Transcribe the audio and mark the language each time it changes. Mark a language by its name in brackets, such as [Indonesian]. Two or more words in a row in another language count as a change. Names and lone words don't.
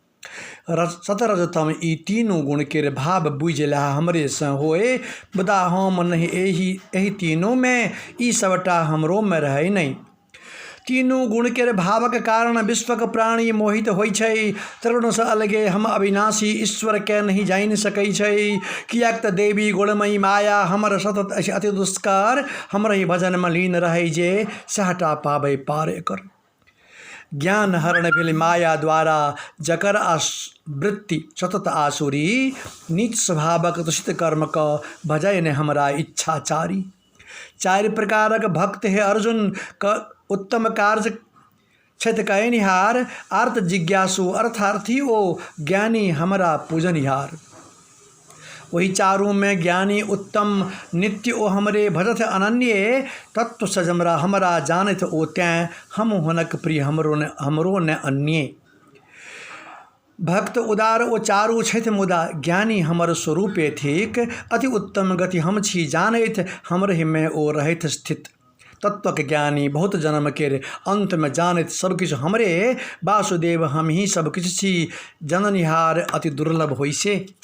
[Maithili] सतरजतम ई तीनू गुण केर भाव बुझला हमरे से होए। मुदा हम नहीं एहि तीनों में, ई सबटा हमरो में रहै नहीं। तीनू गुण केर भावक कारण विश्वक प्राणी मोहित होइ छै। त्रिगुण से अलगे हम अविनाशी ईश्वर के नहीं जानि सकै छै। कियाक त देवी गुणमयी माया हमर सतत अछि अति दुष्कर। हमरहि भजन में लीन रहै जे, सहटा पाबै पार एकर। ज्ञान हरण भेल माया द्वारा, जकर वृत्ति सतत आसुरी। नीच स्वभावक दूषित कर्म क भजै ने हमरा इच्छाचारी। 4 प्रकारक भक्त है अर्जुन, उत्तम कार्य छथि कयनिहार। अर्थ जिज्ञासु अर्थार्थी ओ, ज्ञानी हमरा पूजनिहार। वही चारों में ज्ञानी उत्तम, नित्य ओ हमरे भजत अनन्य। तत्व सज हमरा जानत ओ तैं, हम हुनक प्रिय हमरो न अन्ये। भक्त उदार ओ चारू छथि मुदा, ज्ञानी हमर स्वरूपे थिक। अति उत्तम गति हम छी जानैत, हमरहि में ओ रहैत स्थित। तत्वक ज्ञानी बहुत जन्म केर अंत में जानैत सब किछु हमरे। वासुदेव हम ही सब किछु छी, जननिहार अति दुर्लभ होइ से।